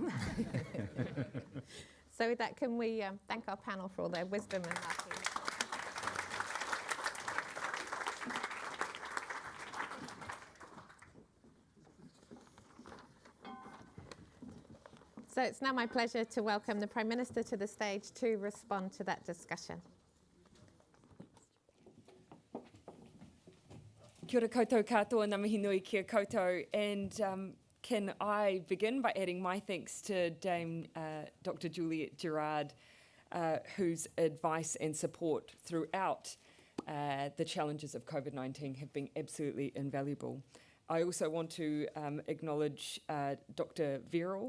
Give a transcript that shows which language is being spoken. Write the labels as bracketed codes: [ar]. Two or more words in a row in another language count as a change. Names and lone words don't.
[en] So with that, can we thank our panel for all their wisdom and laughing? So it's now my pleasure to welcome the Prime Minister to the stage to respond to that discussion. [mi] Kia ora koutou katoa, ngā mihi nui kia koutou, [en] and can I begin by adding my thanks to Dame Dr Juliet Gerrard, whose advice and support throughout the challenges of COVID-19 have been absolutely invaluable. I also want to acknowledge Dr Verrall.